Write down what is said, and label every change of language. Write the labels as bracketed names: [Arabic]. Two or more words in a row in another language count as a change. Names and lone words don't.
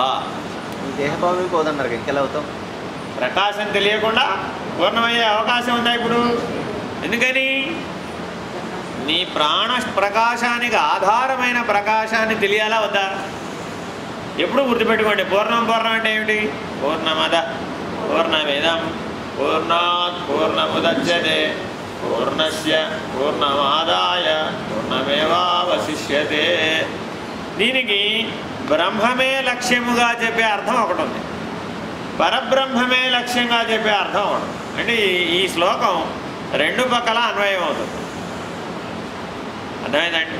[Telugu] దేహభావం పోదన్నారు, ఇంకెలా అవుతాం? ప్రకాశం తెలియకుండా పూర్ణమయ్యే అవకాశం ఉందా ఇప్పుడు? ఎందుకని? నీ ప్రాణ ప్రకాశానికి ఆధారమైన ప్రకాశాన్ని తెలియాలా వద్దా? ఎప్పుడు గుర్తుపెట్టుకోండి, పూర్ణం అంటే ఏమిటి? [Sanskrit] పూర్ణమద పూర్ణమిదం పూర్ణాత్ పూర్ణముదచ్యతే పూర్ణస్య పూర్ణమాదాయ పూర్ణమేవావశిష్యతే. [Telugu] దీనికి బ్రహ్మమే లక్ష్యముగా చెప్పే అర్థం ఒకటి ఉంది, పరబ్రహ్మమే లక్ష్యంగా చెప్పే అర్థం ఒకటి. అంటే ఈ శ్లోకం రెండు పక్కల అన్వయం అవుతుంది. అర్థమైందండి?